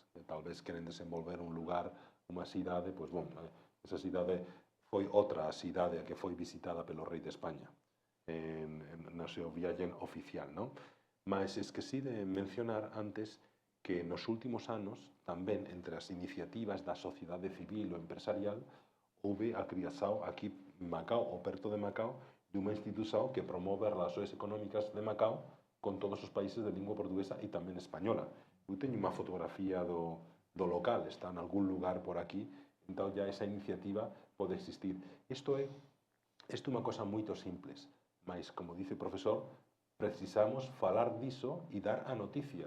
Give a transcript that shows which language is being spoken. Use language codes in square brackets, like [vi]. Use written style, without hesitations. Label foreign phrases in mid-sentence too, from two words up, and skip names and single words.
[pt] Talvez querem desenvolver um lugar, uma cidade, pois bom, essa cidade foi outra cidade que foi visitada pelo rei de Espanha na sua viagem oficial, não? Mas esqueci de mencionar antes que nos últimos anos, também entre as iniciativas da sociedade civil ou empresarial, houve a criação aqui em Macau, ou perto de Macau, de uma instituição que promove as relações econômicas de Macau [gl] con todos os países de lingua portuguesa e tamén española. Eu teño unha fotografía do local, está en algún lugar por aquí, entón ya esa iniciativa pode existir. Isto é unha cosa moito simples, mas, como dice o profesor, precisamos falar diso e dar a noticia.